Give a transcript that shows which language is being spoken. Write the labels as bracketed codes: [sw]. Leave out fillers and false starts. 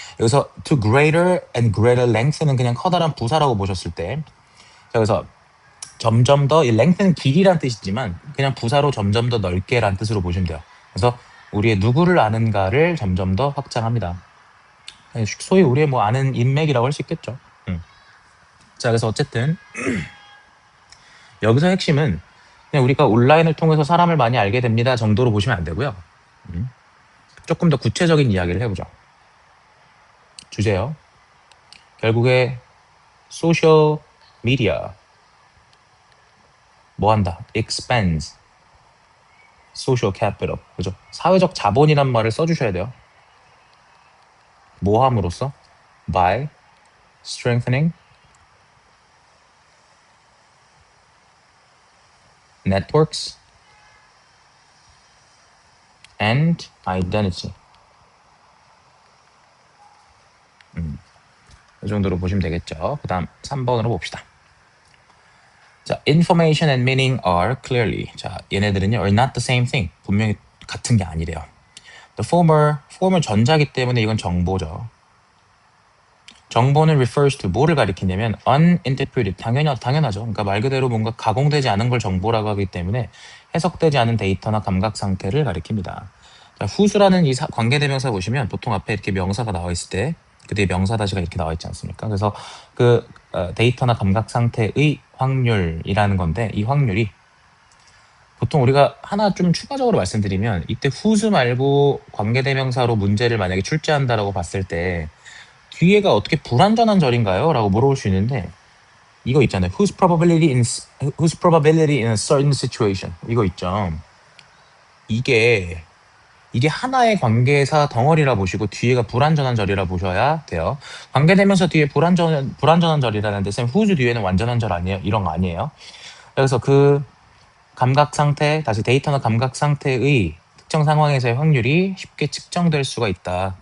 [ko] 여기서 [en] to greater and greater length [ko] 는 그냥 커다란 부사라고 보셨을 때, 자, 그래서 점점 더, 이 length는 길이란 뜻이지만 그냥 부사로 점점 더 넓게란 뜻으로 보시면 돼요. 그래서 우리의 누구를 아는가를 점점 더 확장합니다. 소위 우리의 아는 인맥이라고 할 수 있겠죠. 자, 그래서 어쨌든 여기서 핵심은 그냥 우리가 온라인을 통해서 사람을 많이 알게 됩니다 정도로 보시면 안 되고요. 조금 더 구체적인 이야기를 해보죠. 주제요. 결국에 소셜 미디어 뭐 한다? [en] expands social capital. [ko] 그죠? 사회적 자본이란 말을 써주셔야 돼요. 뭐 함으로써? [en] by strengthening networks and identity. [ko] 이 정도로 보시면 되겠죠. 그 다음 3번으로 봅시다. [en] 자, information and meaning are clearly. 자, [ko] 얘네들은요, [en] are not the same thing. [ko] 분명히 같은 게 아니래요. [en] The former [ko] 전자기 때문에 이건 정보죠. 정보는 [en] refers to [ko] 뭐를 가리키냐면 [en] uninterpreted, [ko] 당연하죠. 그러니까 말 그대로 뭔가 가공되지 않은 걸 정보라고 하기 때문에 해석되지 않은 데이터나 감각 상태를 가리킵니다. 자, who's라는 이 관계대명사 보시면 보통 앞에 이렇게 명사가 나와 있을 때 그 뒤에 명사 다시가 이렇게 나와 있지 않습니까? 그래서 데이터나 감각 상태의 확률이라는 건데 이 확률이 보통 우리가 하나 좀 추가적으로 말씀드리면 이때 whose 말고 관계대명사로 문제를 만약에 출제한다라고 봤을 때 뒤에가 어떻게 불완전한 절인가요? 라고 물어볼 수 있는데 이거 있잖아요. [en] whose probability in a certain situation [ko] 이거 있죠. 이게 하나의 관계사 덩어리라 보시고 뒤에가 불완전한 절이라 보셔야 돼요. 관계대명사 뒤에 불완전한 절이라는데 쌤 whose 뒤에는 완전한 절 아니에요? 이런 거 아니에요. 그래서 그 감각 상태, 다시 데이터나 감각 상태의 특정 상황에서의 확률이 쉽게 측정될 수가 있다.